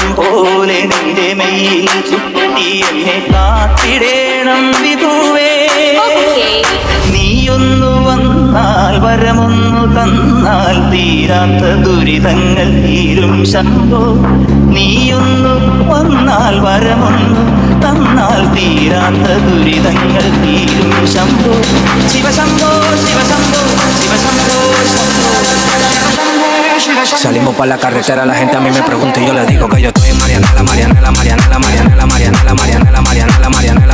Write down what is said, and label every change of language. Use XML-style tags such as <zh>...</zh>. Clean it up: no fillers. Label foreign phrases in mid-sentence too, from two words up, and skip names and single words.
<ml>പോലെ നിന്റെ മെയ്യിൽ ചുറ്റി എന്നെ കാത്തിടേണം വിധുവേ നീയൊന്നു വന്നാൽ വരമൊന്നു തന്നാൽ തീരാത്ത ദുരിതങ്ങൾ തീരും ശംഭോ നീയൊന്നു വന്നാൽ വരമൊന്നു തന്നാൽ തീരാത്ത ദുരിതങ്ങൾ തീരും ശംഭോ ശിവശംഭോ ശിവശംഭോ ശിവശംഭോ ശംഭോ.</ml> <es>Salimos pa' la carretera, la gente a mí me pregunta y yo le digo que yo estoy en Marianela, Marianela, Marianela, Marianela, Marianela, Marianela, Marianela, Marianela.</es>